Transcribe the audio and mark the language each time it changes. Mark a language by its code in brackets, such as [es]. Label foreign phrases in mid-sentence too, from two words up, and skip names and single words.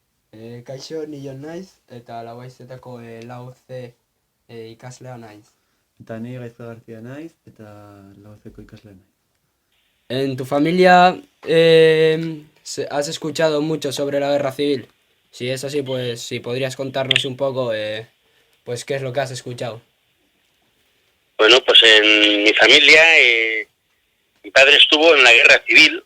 [eu] Kaixo, nilon naiz, eta Labaizetako lau C ikaslea naiz. Eta ni Gaizka García naiz, eta Lauzeko ikaslea naiz. [es] En tu familia has escuchado mucho sobre la guerra civil. Si es así, pues si podrías contarnos un poco, pues qué es lo que has escuchado. Bueno, pues en mi familia, mi padre estuvo en la guerra civil.